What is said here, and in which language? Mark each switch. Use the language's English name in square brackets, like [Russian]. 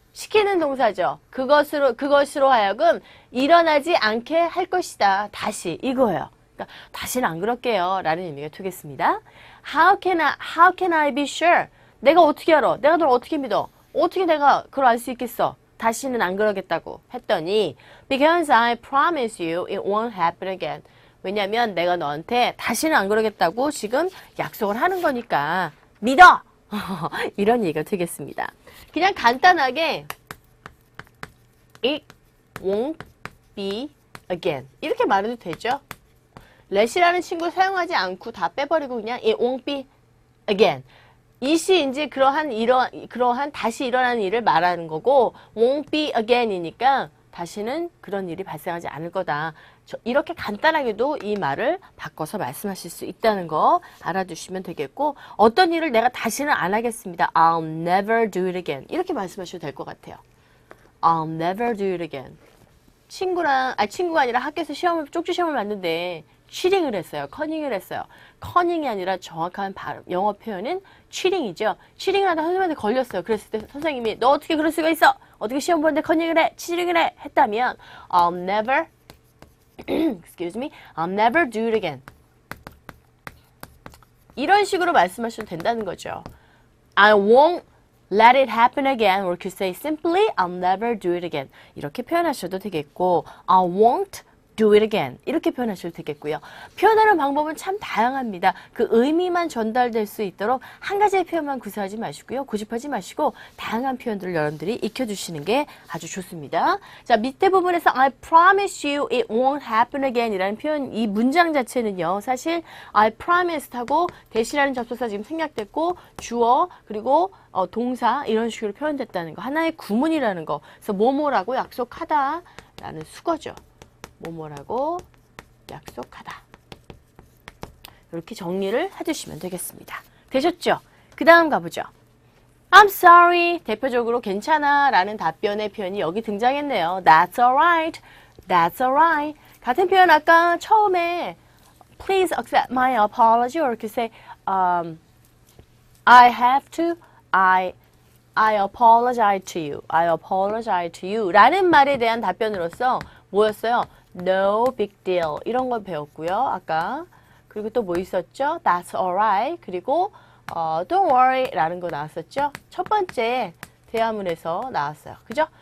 [Korean] 시키는 동사죠. 그것으로 하여금 일어나지 않게 할 것이다. 다시 이거예요. 그러니까 다시는 안 그럴게요. 라는 의미가 되겠습니다. [English] How can I be sure? [Korean] 내가 어떻게 알아? 내가 널 어떻게 믿어? 어떻게 내가 그걸 알 수 있겠어? 다시는 안 그러겠다고 했더니 [English] Because I promise you it won't happen again. [Korean] 왜냐면 내가 너한테 다시는 안 그러겠다고 지금 약속을 하는 거니까 믿어! 이런 얘기가 되겠습니다. 그냥 간단하게 [English] It won't be again. [Korean] 이렇게 말해도 되죠. let이라는 친구를 사용하지 않고 다 빼버리고 그냥 [English] It won't be again. [Korean] 이시인지 그러한 다시 일어나는 일을 말하는 거고 won't be again이니까 다시는 그런 일이 발생하지 않을 거다. 이렇게 간단하게도 이 말을 바꿔서 말씀하실 수 있다는 거 알아두시면 되겠고 어떤 일을 내가 다시는 안 하겠습니다. [English] I'll never do it again. [Korean] 이렇게 말씀하셔도 될 것 같아요. [English] I'll never do it again. [Korean] 친구가 아니라 학교에서 쪽지 시험을 봤는데 cheating을 했어요. 커닝을 했어요. 커닝이 아니라 정확한 영어 표현은 cheating이죠. cheating을 하다 선생님한테 걸렸어요. 그랬을 때 선생님이 너 어떻게 그럴 수가 있어? 어떻게 시험 보는데 커닝을 해? cheating을 해? 했다면 [English] I'll never excuse me, I'll never do it again. [Korean] 이런 식으로 말씀하셔도 된다는 거죠. [English] I won't let it happen again. Or you could say simply, I'll never do it again. [Korean] 이렇게 표현하셔도 되겠고, [English] I won't do it again. [Korean] 이렇게 표현하셔도 되겠고요. 표현하는 방법은 참 다양합니다. 그 의미만 전달될 수 있도록 한 가지의 표현만 구사하지 마시고요. 고집하지 마시고 다양한 표현들을 여러분들이 익혀주시는 게 아주 좋습니다. 자, 밑에 부분에서 [English] I promise you it won't happen again [Korean] 이라는 표현, 이 문장 자체는요. 사실 I promise하고 대시라는 접속사 지금 생략됐고 주어 그리고 동사 이런 식으로 표현됐다는 거. 하나의 구문이라는 거. 그래서 뭐뭐라고 약속하다라는 수거죠. 뭐뭐라고 약속하다. 이렇게 정리를 해주시면 되겠습니다. 되셨죠? 그 다음 가보죠. [English] I'm sorry. [Korean] 대표적으로 괜찮아 라는 답변의 표현이 여기 등장했네요. [English] That's alright. That's alright. [Korean] 같은 표현 아까 처음에 [English] Please accept my apology or [Korean] 이렇게 [English] say I have to, I apologize to you. I apologize to you [Korean] 라는 말에 대한 답변으로서 뭐였어요? [English] No big deal. [Korean] 이런 걸 배웠고요. 아까. 그리고 또 뭐 있었죠? [English] That's alright. [Korean] 그리고 don't worry 라는 거 나왔었죠? 첫 번째 대화문에서 나왔어요. 그죠?